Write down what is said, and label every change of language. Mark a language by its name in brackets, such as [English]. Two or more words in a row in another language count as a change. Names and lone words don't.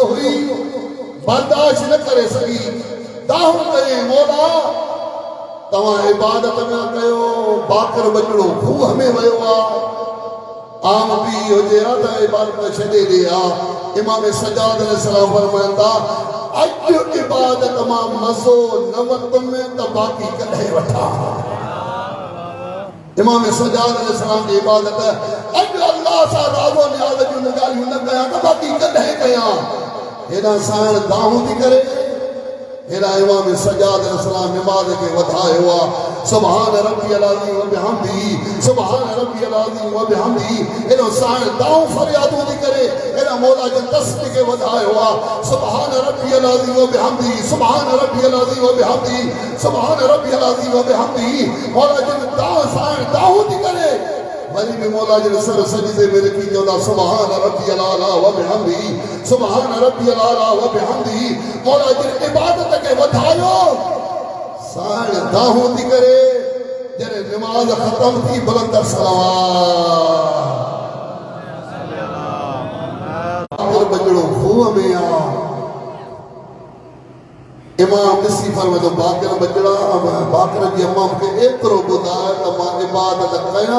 [Sindhi] हुई बर्दाश्त न करे सघी दाहूं कई मौला तव्हां इबादत न कयो बाक़र बचड़ो खूह में वियो आहे आम भी हुजे हा त इबादत छॾे ॾे हा इमाम सजाद अलैहिस्सलाम फरमाईंदा अॼु इबादत मां मज़ो न वरितुमि त बाक़ी कॾहिं वठां इमाम सजाद अलैहिस्सलाम जी इबादत अॼु अल्लाह सां राज़ो नियाज़ जूं ॻाल्हियूं न कयां त बाक़ी कॾहिं कयां हेॾा साइण दाहूं थी करे हेॾा इमाम सजाद अलैहिस्सलाम नमाज़ खे वधायो आहे [Arabic] سبحان ربي العظيم وبحمده سبحان ربي العظيم وبحمده [Sindhi] हेॾो साइण दाऊं फरियादूं थी करे हेॾा मौला जे तस्बीह खे वधायो आहे [Arabic] سبحان ربي العظيم وبحمده سبحان ربي العظيم وبحمده سبحان ربي العظيم وبحمده [Sindhi] मौला जे साइण दाऊं थी करे वरी भी मौला जे सर सजदे में रखी चवंदा [Arabic] سبحان ربي الأعلى وبحمده سبحان ربي الأعلى وبحمده [Sindhi] मौला जे इबादत खे वधायो साइण दाहूं थी करे जॾहिं नमाज़ ख़त्म थी बुलंद सलावत बजड़ो खूह में आहे इमाम ॾिसी फरमाईंदो बाक़र बजड़ा बाक़र जी अम्मा मूंखे एतिरो ॿुधाए त मां इबादत कयां